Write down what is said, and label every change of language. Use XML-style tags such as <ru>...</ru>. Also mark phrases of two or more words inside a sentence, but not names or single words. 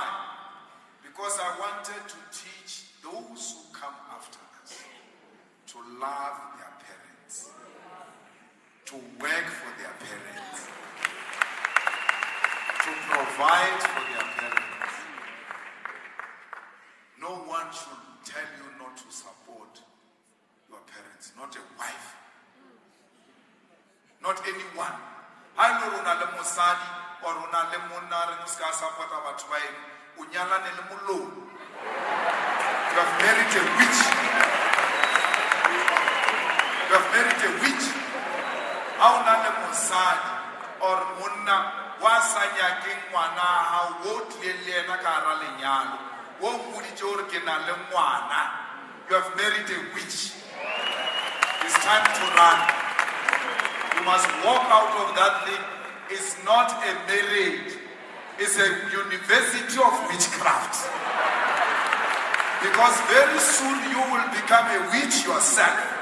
<en>Because I wanted to teach those who come after us to love their parents, to work for their parents, to provide for their parents. No one should tell you not to support your parents, not a wife, not anyone. I know</en> <nso>una le mosadi or una le monna re ska support batho ba eno o nyalane le mollo.</nso> <en>You have married a witch. You have married a witch.</en> <nso>Ha una le mosadi or monna wa sa nyakeng ngwana ha wo tlele na ka ra lenyalo wo mmuditse hore ke na le ngwana.</nso> <en>You have married a witch. It's time to run. You must walk out of that thing. It's not a marriage. It's a university of witchcraft. Because very soon you will become a witch yourself.</en>